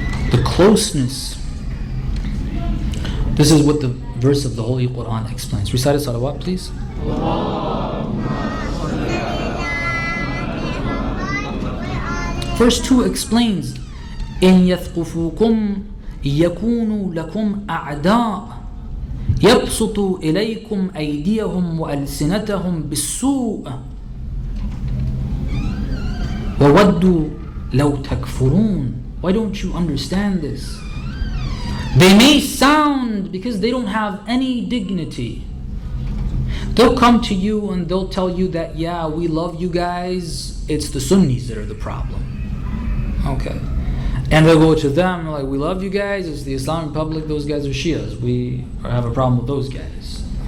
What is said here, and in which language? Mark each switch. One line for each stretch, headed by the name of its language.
English: The closeness. This is what the verse of the Holy Quran explains. Recite a salawat, please. Verse 2 explains,
Arabic: إِن يَثْقُفُوكُمْ يكونوا لكم أعداء يبسطوا إليكم أيديهم وألسنتهم بالسوء وودوا لو تكفرون.
English: Why don't you understand this? They may sound, because they don't have any dignity. They'll come to you and they'll tell you that, yeah, we love you guys, it's the Sunnis that are the problem. Okay. And they'll go to them like, we love you guys, it's the Islamic Republic, those guys are Shias, we have a problem with those guys.